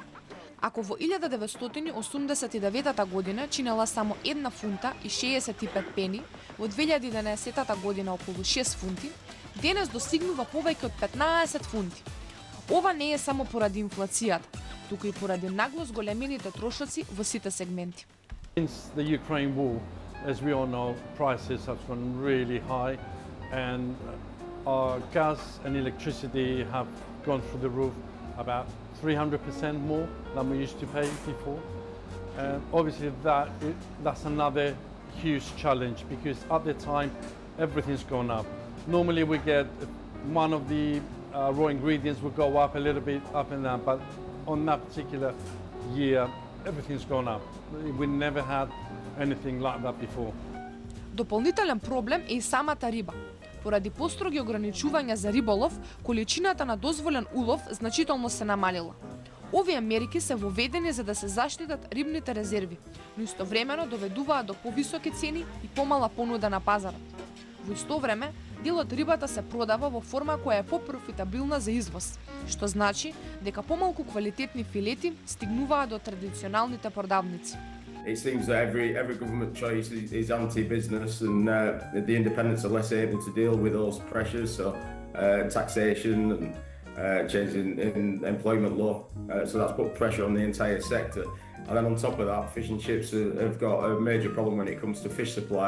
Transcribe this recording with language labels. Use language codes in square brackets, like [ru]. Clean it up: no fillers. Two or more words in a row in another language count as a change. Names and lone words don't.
[mk] Ако во 1989 година чинела само 1 фунта и 65 пени, во 2011 година околу 6 фунти, денес достигнува повеќе од 15 фунти. Ова не е само поради инфлацијата, туку и поради нагло зголемените трошоци во сите сегменти. [en] Since the Ukraine war, as we all know, prices have gone really high and our gas and electricity have gone through the roof about 300% more than we used to pay before. And obviously that's another huge challenge because at the time everything's gone up. Normally we get one of the raw ingredients will go up a little bit up and down, but on that particular year everything's gone up. We never had anything like that before. [mk] Дополнителен проблем е и самата риба. Поради построги ограничувања за риболов, количината на дозволен улов значително се намалила. Овие мерки се воведени за да се заштитат рибните резерви, но истовремено доведуваат до повисоки цени и помала понуда на пазарот. Во исто време, дел од рибата се продава во форма која е попрофитабилна за извоз, што значи дека помалку квалитетни филети стигнуваат до традиционалните продавници. [en] It seems that every government choice is anti-business and the independents are less able to deal with those pressures, so taxation and changes in employment law, so that's put pressure on the entire sector. And then on top of that, fish and chips have got a major problem when it comes to fish supply.